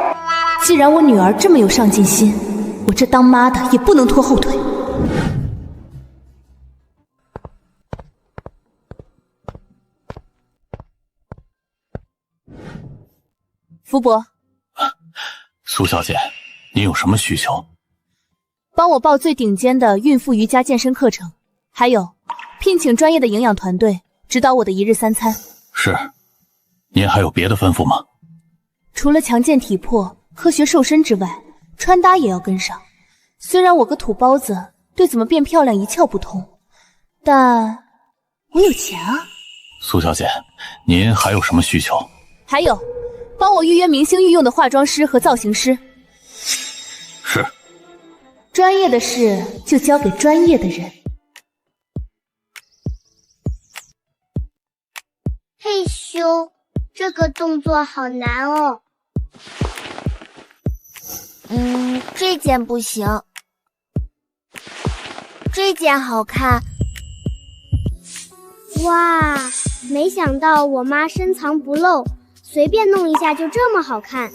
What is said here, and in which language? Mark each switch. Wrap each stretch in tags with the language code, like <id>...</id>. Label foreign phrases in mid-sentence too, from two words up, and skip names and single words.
<zh>既然我女兒這麼有上進心，我這當媽的也不能拖後腿。福伯，蘇小姐，你有什么需求？帮我報最頂尖的孕婦瑜伽健身課程，還有聘請專業的營養團隊指導我的一日三餐。是，您還有別的吩咐嗎？除了強健體魄、科學瘦身之外，穿搭也要跟上。雖然我個土包子對怎麼變漂亮一竅不通，但我有錢啊。蘇小姐，您還有什麼需求？還有，幫我預約明星御用的化妝師和造型師。是。專業的事就交給專業的人。嘿咻，這個動作好難哦。這件不行，這件好看。哇，沒想到我媽深藏不露，隨便弄一下就這麼好看。</zh>